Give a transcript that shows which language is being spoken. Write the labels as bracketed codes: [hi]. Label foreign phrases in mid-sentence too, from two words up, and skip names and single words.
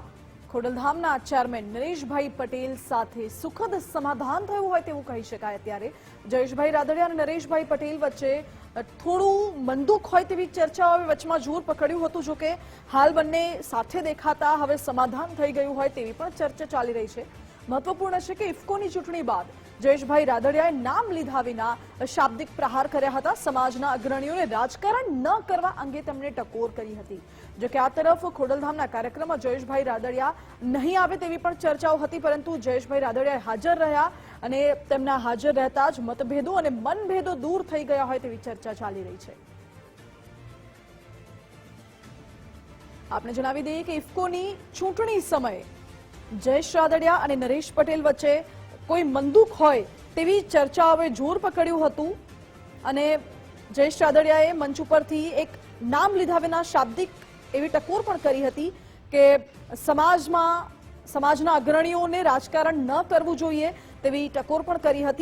[gu] ખોડલધામના ચેરમેન નરેશભાઈ પટેલ સાથે સુખદ સમાધાન થયું હોય તેવું કહી શકાય। ત્યારે જયેશભાઈ રાદડિયા અને નરેશભાઈ પટેલ વચ્ચે થોડું મંદુક હોય તેવી ચર્ચાઓ વચમાં જોર પકડ્યું હતું। જો કે હાલ બંને સાથે દેખાતા હવે સમાધાન થઈ ગયું હોય તેવી પણ ચર્ચા ચાલી રહી છે। [hi] महत्वपूर्ण है कि [gu] ઇફકોની ચૂંટણી બાદ જયેશભાઈ રાદડિયાએ નામ લીધા વિના શાબ્દિક પ્રહાર કર્યા હતા। સમાજના અગ્રણીઓને રાજકારણ ન કરવા અંગે તેમણે ટકોર કરી હતી। જો કે આ તરફ ખોડલધામના કાર્યક્રમમાં જયેશભાઈ રાદડિયા નહીં આવે તેવી પણ ચર્ચાઓ હતી, પરંતુ જયેશભાઈ રાદડિયા હાજર રહ્યા અને તેમના હાજર રહેતા જ મતભેદો અને મનભેદો દૂર થઈ ગયા હોય તેવી ચર્ચા ચાલી રહી છે। આપને જણાવી दઈએ કે ઇફકોની ચૂંટણી સમયે જયેશ રાદડિયા ઔર નરેશ પટેલ વચ્ચે કોઈ મંદૂક હોય તેવી ચર્ચાઓએ જોર પકડ્યું હતું અને જયેશ રાદડિયાએ મંચ ઉપરથી એક નામ લીધા વિના શાબ્દિક એવી ટકોર પણ કરી હતી કે સમાજના અગ્રણીઓને રાજકારણ ન કરવું જોઈએ તેવી ટકોર પણ કરી હતી।